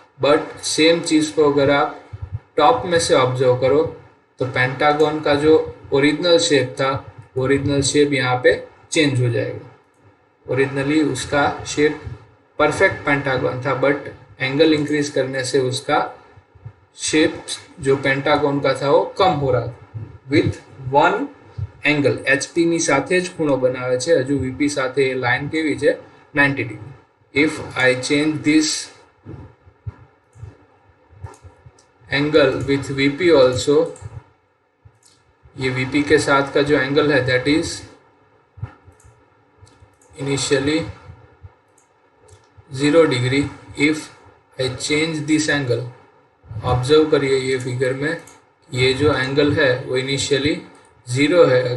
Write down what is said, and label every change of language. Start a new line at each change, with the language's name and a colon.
Hindi: But same चीज़ को अगर आप टॉप में से ऑब्जर्व करो तो पेंटागन का जो ओरिजिनल शेप था, ओरिजिनल शेप यहाँ पे चेंज हो जाएगा. ओरिजिनली उसका शेप परफेक्ट पेंटागन था, बट एंगल इंक्रीज करने से उसका शेप जो पेंटागन का था वो कम हो रहा था
English: With one angle.
Gujarati: HP ની સાથે જ ખૂણો બનાવે છે, હજુ VP સાથે એ લાઈન કેવી છે 90 degree.
English: if I change this angle with VP also,
Hindi: ये VP के साथ का जो एंगल है
English: That is initially 0 degree if I change this angle.
Hindi: Observe करिए ये फिगर में, ये जो एंगल है वो इनिशियली 0 है।